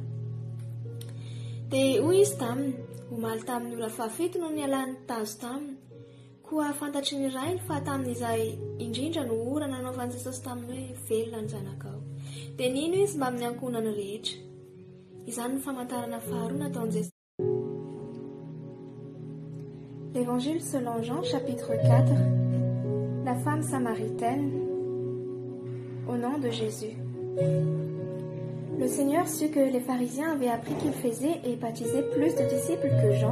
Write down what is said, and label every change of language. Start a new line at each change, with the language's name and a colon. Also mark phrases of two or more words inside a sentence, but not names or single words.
Malagasy: Dia hoy izy taminy, omaly tamin'ny ora fahafito no nialany tazo taminy. Koa fantatry ny rainy fa tamin'izay indrindra no ora nanaovan'i Jesosy taminy hoe velona ny zanakao. Dia nino izy mba amin'ny ankonany rehetra. Izany ny famantarana faharoa nataon'i Jesosy.
French: L'Évangile selon Jean, chapitre 4. La femme samaritaine, au nom de Jésus. Le Seigneur sut que les pharisiens avaient appris qu'il faisait et baptisait plus de disciples que Jean.